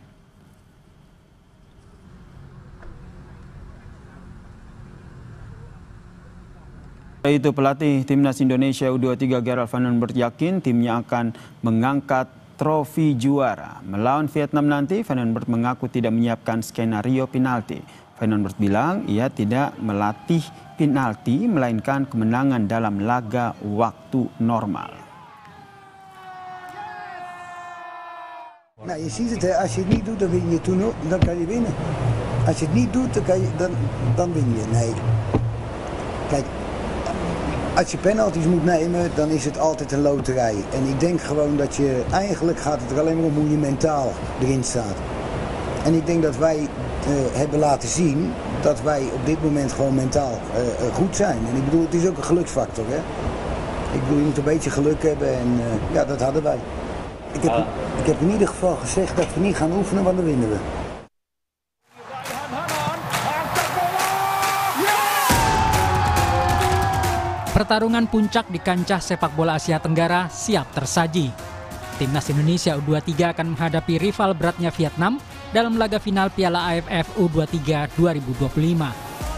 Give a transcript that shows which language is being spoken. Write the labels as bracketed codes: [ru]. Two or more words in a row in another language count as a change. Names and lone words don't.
[id] Itu pelatih Timnas Indonesia U23 Gerald Van den Berg yakin timnya akan mengangkat trofi juara. Melawan Vietnam nanti, Van den Berg mengaku tidak menyiapkan skenario penalti. Van den Berg bilang ia tidak melatih penalti, melainkan kemenangan dalam laga waktu normal. [nl] Nou, je ziet het, hè. Als je het niet doet, dan win je toen ook, dan kan je winnen. Als je het niet doet, dan win je. Nee. Kijk, als je penalties moet nemen, dan is het altijd een loterij. En ik denk gewoon dat je, eigenlijk gaat het er alleen maar om hoe je mentaal erin staat. En ik denk dat wij hebben laten zien dat wij op dit moment gewoon mentaal goed zijn. En ik bedoel, het is ook een geluksfactor. Hè? Ik bedoel, je moet een beetje geluk hebben en ja, dat hadden wij. Ik heb in ieder geval gezegd dat we niet gaan oefenen, want dan winnen we. [id] Pertarungan puncak di kancah sepak bola Asia Tenggara siap tersaji. Timnas Indonesia U23 akan menghadapi rival beratnya Vietnam dalam laga final Piala AFF U23 2025.